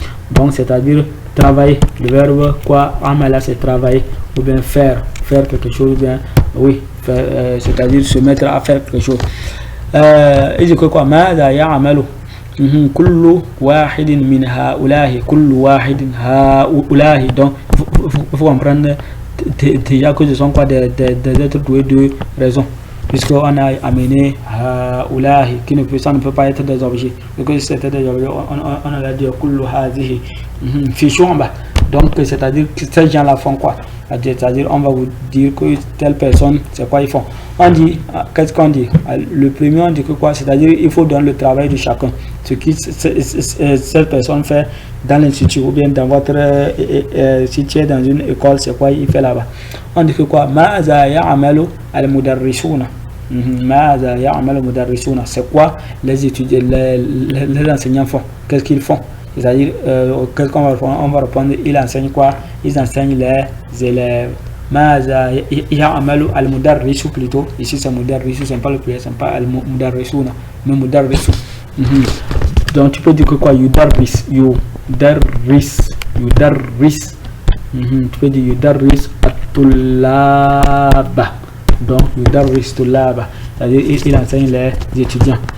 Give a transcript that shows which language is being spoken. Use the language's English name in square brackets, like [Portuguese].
[French] Donc c'est-à-dire travailler. Le verbe quoi? Amala c'est travailler ou bien faire quelque chose, ou bien oui, c'est-à-dire se mettre à faire quelque chose. Il dit que quoi? [Arabic] ماذا يعمل كل واحد من هؤلاء. كل واحد هؤلاء. [French] Donc il faut comprendre déjà que ce sont quoi? Des êtres doués de raison, puisqu'on a amené هؤلاء qui ça ne peut pas être des objets. Parce que c'était des objets, on a dit [Arabic] كل هذه في شعبة. [French] Donc c'est-à-dire que ces gens là font quoi? C'est-à-dire on va vous dire que telle personne c'est quoi ils font. On dit, qu'est-ce qu'on dit? Le premier on dit que quoi? C'est-à-dire il faut donner le travail de chacun, ce qui cette personne fait dans l'institut ou bien dans votre si tu es dans une école, c'est quoi il fait là-bas. On dit que quoi? [Arabic] ماذا يعمل المدرسون. ماذا يعمل المدرسون. [French] C'est quoi les étudiants, les enseignants font? Qu'est-ce qu'ils font? C'est-à-dire, qu'est-ce qu'on va répondre? On va répondre, ils enseignent quoi? Ils enseignent les élèves. [Arabic] ماذا يعمل المدرس plutôt. [French] Ici c'est mudarrisu, c'est pas le pluriel, c'est pas al-mudarrisuna, mais mudarrisu. Donc tu peux dire que quoi? Yudarris. Tu peux dire [Arabic] yudarris at-tullaba. [French] Donc [Arabic] yudarris tullaba, [French] c'est-à-dire il enseigne les étudiants.